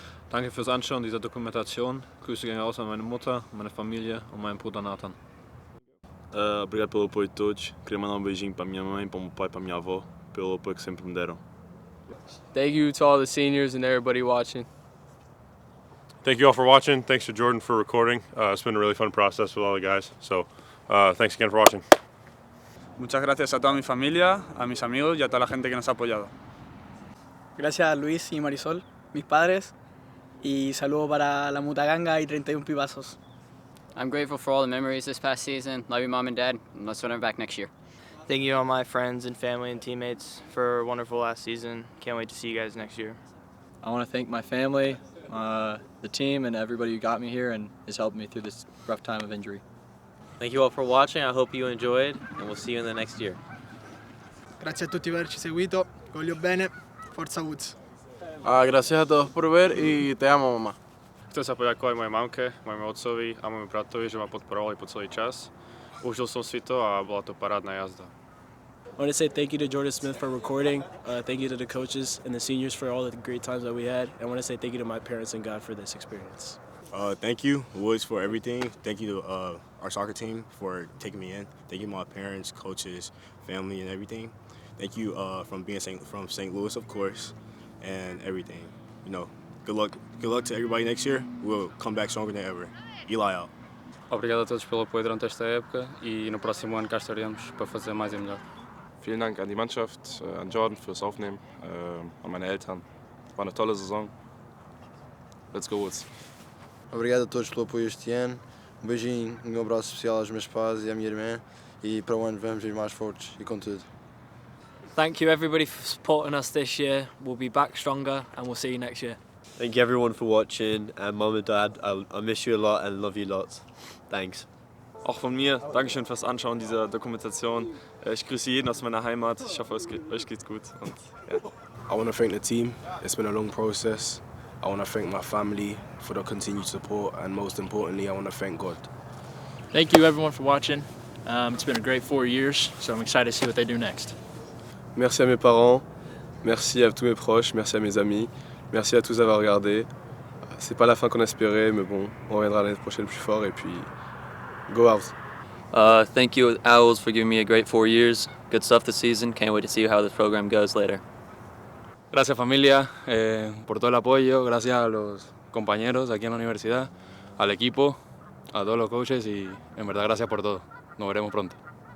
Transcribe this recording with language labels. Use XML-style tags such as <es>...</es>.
<de>Danke fürs Anschauen dieser Dokumentation. Grüße gehen raus an meine Mutter, meine Familie und meinen Bruder Nathan.</de> <pt>Obrigado pelo apoio de todos. Queria mandar beijinho para minha mãe, para o meu pai, para minha avó, pelo apoio que sempre me deram.</pt> <en>Thank you to all the seniors and everybody watching. Thank you all for watching. Thanks to Jordan for recording. It's been a really fun process with all the guys. So thanks again for watching.</en> <es>Muchas gracias a toda mi familia, a mis amigos y a toda la gente que nos ha apoyado. Gracias a Luis y Marisol, mis padres, y saludo para la Mutaganga y 31 Pibazos.</es> <en>I'm grateful for all the memories this past season. Love you, Mom and Dad. And let's run it back next year. Thank you all my friends and family and teammates for a wonderful last season. Can't wait to see you guys next year. I want to thank my family, the team, and everybody who got me here and has helped me through this rough time of injury. Thank you all for watching. I hope you enjoyed, and we'll see you in the next year.</en> <it>Grazie a tutti per averci seguito. Voglio bene. Forza Woods.</it> <es>Gracias a todos por ver y te amo, mamá.</es> <sk>Chcem sa poďakovať mojej mamke, môjmu otcovi a môjmu bratovi, že ma podporovali po celý čas. Užil som si to a bola to parádna jazda.</sk> <en>I want to say thank you to Jordan Smith for recording. Thank you to the coaches and the seniors for all the great times that we had. I want to say thank you to my parents and God for this experience. Thank you, Woods, for everything. Thank you to our soccer team for taking me in. Thank you to my parents, coaches, family, and everything. Thank you from St. Louis, of course, and everything. You know, good luck to everybody next year. We'll come back stronger than ever. Eli out.</en> <pt>Obrigado a todos pelo apoio durante esta época e no próximo ano cá estaremos para fazer mais e melhor.</pt> <de>Vielen Dank an die Mannschaft, an Jordan fürs Aufnehmen, an meine Eltern. War eine tolle Saison.</de> <en>Let's go Woods.</en> <pt>Obrigado a todos pelo apoio este ano. Beijinho, abraço especial aos meus pais e à minha irmã. E para o ano vamos ir mais fortes e com tudo.</pt> <en>Thank you everybody for supporting us this year. We'll be back stronger and we'll see you next year. Thank you everyone for watching, and Mom and Dad, I miss you a lot and love you lots. Thanks.</en> <de>Auch von mir, Dankeschön fürs Anschauen dieser Dokumentation. Ich grüße jeden aus meiner Heimat. Ich hoffe, euch geht's gut. Und, ja.</de> <en>I want to thank the team. It's been a long process. I want to thank my family for the continued support, and most importantly, I want to thank God. Thank you everyone for watching. It's been a great 4 years, so I'm excited to see what they do next.</en> <fr>Merci à mes parents, merci à tous mes proches, merci à mes amis, merci à tous d'avoir regardé. C'est pas la fin qu'on espérait, mais bon, on reviendra l'année prochaine plus fort et puis</fr> <en>go Owls. Thank you Owls for giving me a great 4 years. Good stuff this season. Can't wait to see how this program goes later.</en> <es>Gracias familia por todo el apoyo, gracias a los compañeros aquí en la universidad, al equipo, a todos los coaches y en verdad gracias por todo. Nos veremos pronto.</es>